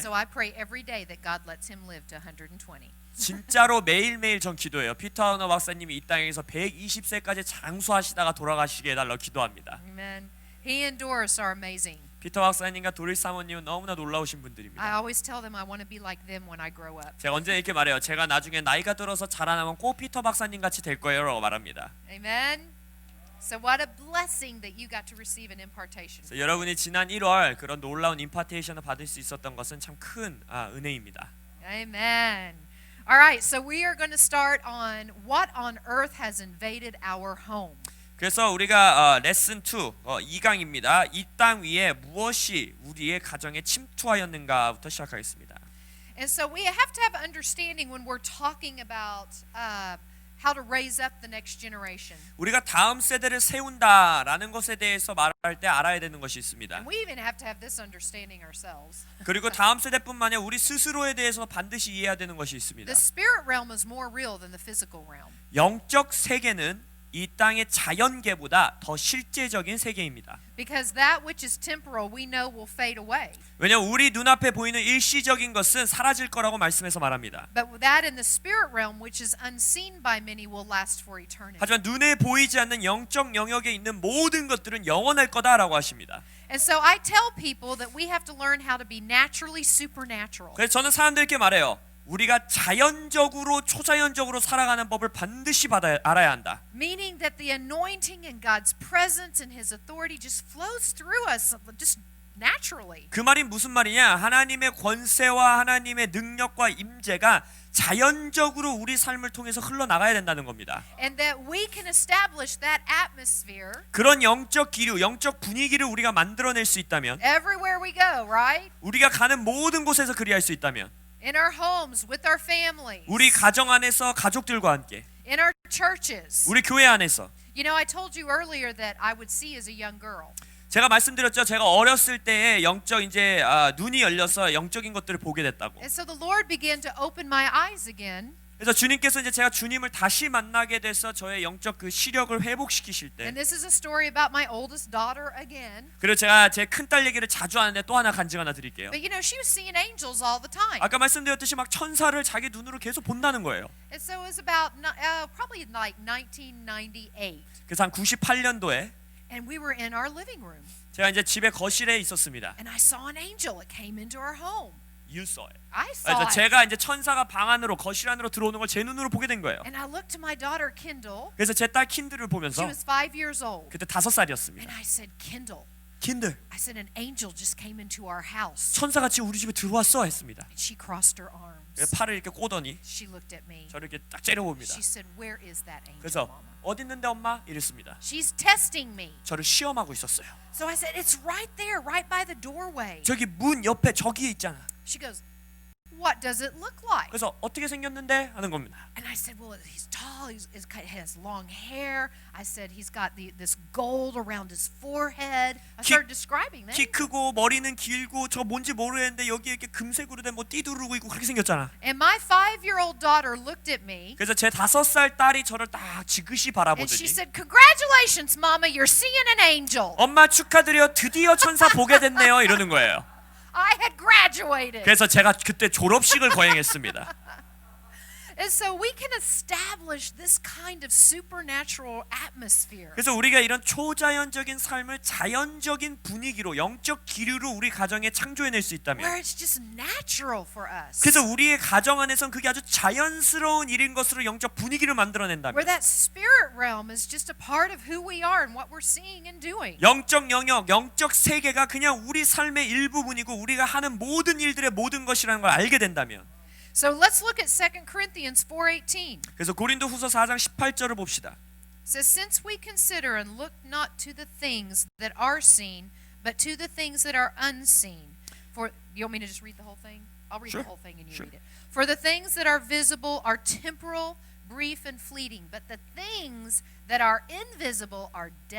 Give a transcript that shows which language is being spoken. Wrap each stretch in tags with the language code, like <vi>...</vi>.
<en>So I pray every day that God lets him live to 120.</en> <ko>진짜로 매일매일 전 기도해요. 피터 하너 박사님이 이 땅에서 120세까지 장수하시다가 돌아가시게 해달라고 기도합니다.</ko> <en>Amen. He and Doris are amazing.</en> <ko>피터 박사님과 도리스 사모님은 너무나 놀라우신</ko> <en>I</en> <ko>분들입니다.</ko> <en>always tell them I want to be like them when I grow up.</en> <ko>제가 언제 이렇게 말해요. 제가 나중에 나이가 들어서 자라나면 꼭 피터 박사님 같이 될 거예요 라고 말합니다.</ko> <en>Amen. So what a blessing that you got to receive an impartation.</en> <ko>그래서 여러분이 지난 1월 그런 놀라운 임파테이션을 받을 수 있었던 것은 참 큰 은혜입니다.</ko> <en>Amen. All right, so we are going to start on what on earth has invaded our home.</en> <ko>그래서 우리가 레슨 2 2강입니다. 이 땅 위에 무엇이 우리의 가정에 침투하였는가부터 시작하겠습니다.</ko> <en>And so we have to have understanding when we're talking about how to raise up the next generation.</en> <ko>우리가 다음 세대를 세운다라는 것에 대해서 말할 때 알아야 되는 것이 있습니다.</ko> <en>And we even have to have this understanding ourselves.</en> <ko>그리고 다음 세대뿐만 아니라 우리 스스로에 대해서 반드시 이해해야 되는 것이 있습니다.</ko> <en>The spirit realm is more real than the physical realm.</en> <ko>영적 세계는 이 땅의 자연계보다 더 실제적인 세계입니다.</ko> <en>Because that which is temporal we know will fade away.</en> <ko>왜냐하면 우리 눈앞에 보이는 일시적인 것은 사라질 거라고 말씀해서 말합니다.</ko> <en>But that in the spirit realm which is unseen by many will last for eternity.</en> <ko>하지만 눈에 보이지 않는 영적 영역에 있는 모든 것들은 영원할 거다라고 하십니다.</ko> <en>And so I tell people that we have to learn how to be naturally supernatural.</en> <ko>그래서 저는 사람들께 말해요. 우리가 자연적으로 초자연적으로 살아가는 법을 반드시 알아야 한다.</ko> <en>Meaning that the anointing and God's presence and His authority just flows through us just naturally.</en> <ko>그 말이 무슨 말이냐? 하나님의 권세와 하나님의 능력과 임재가 자연적으로 우리 삶을 통해서 흘러나가야 된다는 겁니다.</ko> <en>And that we can establish that atmosphere</en> <ko>그런 영적 기류, 영적 분위기를 우리가 만들어낼 수 있다면,</ko> <en>everywhere we go, right?</en> <ko>우리가 가는 모든 곳에서 그리할 수 있다면,</ko> <en>In our homes, with our families,</en> <ko>우리 가정 안에서 가족들과 함께,</ko> <en>in our churches.</en> <ko>우리 교회 안에서.</ko> <en>You know, I told you earlier that I would see as a young girl.</en> <ko>제가 말씀드렸죠. 제가 어렸을 때에 영적 눈이 열려서 영적인 것들을 보게 됐다고.</ko> <en>And so the Lord began to open my eyes again.</en> <ko>그래서 주님께서 제가 주님을 다시 만나게 돼서 저의 영적 그 시력을 회복시키실 때,</ko> <en>And this is a story about my oldest daughter again.</en> <ko>그리고 제가 제 큰딸 얘기를 자주 하는데 또 하나 간증 하나 드릴게요.</ko> <en>But you know, she was seeing angels all the time.</en> <ko>아까 말씀드렸듯이 막 천사를 자기 눈으로 계속 본다는 거예요.</ko> <en>And so it was about probably like 1998.</en> <ko>그래서 한 98년도에</ko> <en>And we were in our living room.</en> <ko>제가 이제 집에 거실에 있었습니다.</ko> <en>And I saw an angel. It came into our home. You saw it. I saw</en> <ko>그래서</ko> <en>it.</en> <ko>제가 이제 천사가 방 안으로 거실 안으로 들어오는 걸 제 눈으로 보게 된 거예요.</ko> <en>And I looked to my daughter Kendall.</en> <ko>그래서 제 딸 킨들을</ko> <en>She</en> <ko>보면서</ko> <en>was 5 years old.</en> <ko>그때 5살이었습니다.</ko> <en>And I said, Kendall,</en> <ko>킨들,</ko> <en>I said, an angel just came into our house.</en> <ko>천사가 지금 우리 집에 들어왔어 했습니다.</ko> <en>And she crossed her arms.</en> <ko>그래서 팔을 이렇게 꼬더니</ko> <en>She looked at me.</en> <ko>저를 이렇게 딱 째려봅니다.</ko> <en>She said, where is that angel,</en> <ko>그래서</ko> <en>Mama?</en> <ko>어디 있는데 엄마? 이랬습니다.</ko> <en>She's testing me.</en> <ko>저를 시험하고 있었어요.</ko> <en>So I said, it's right there, right by the doorway.</en> <ko>저기 문 옆에 저기에 있잖아.</ko> <en>She goes, what does it look like?</en> <ko>그래서 어떻게 생겼는데 하는 겁니다.</ko> <en>And I said, well, he's tall, he has long hair. I said, he's got this gold around his forehead. I started describing that.</en> <ko>키 크고 머리는 길고 저 뭔지 모르겠는데 여기 이렇게 금색으로 된 뭐 띠두르고 있고 그렇게 생겼잖아.</ko> <en>And my 5-year-old daughter looked at me.</en> <ko>그래서 제 5살 딸이 저를 딱 지그시</ko> <en>And</en> <ko>바라보더니</ko> <en>she said, congratulations, Mama, you're seeing an angel.</en> <ko>엄마 축하드려 드디어 천사 보게 됐네요 이러는 거예요.</ko> <en>I had graduated.</en> <ko>그래서 제가 그때 졸업식을 거행했습니다.</ko> <en>And so we can establish this kind of supernatural atmosphere.</en> <ko>그래서 우리가 이런 초자연적인 삶을 자연적인 분위기로 영적 기류로 우리 가정에 창조해낼 수 있다면,</ko> <en>Where it's just natural for us.</en> <ko>그래서 우리의 가정 안에선 그게 아주 자연스러운 일인 것으로 영적 분위기를 만들어낸다면,</ko> <en>that spirit realm is just a part of who we are and what we're seeing and doing.</en> <ko>영적 영역, 영적 세계가 그냥 우리 삶의 일부분이고 우리가 하는 모든 일들의 모든 것이라는 걸 알게 된다면,</ko> <en>So let's look at 2 Corinthians 4:18.</en> <ko>그래서 고린도후서 4장 18절을 봅시다.</ko> <en>It says, since we consider and look not to the things that are seen, but to the things that are unseen. For you want me to just read the whole thing? I'll read Sure. the whole thing and you Sure. read it. For the things that are visible are temporal, brief, and fleeting, but the things that are invisible are</en>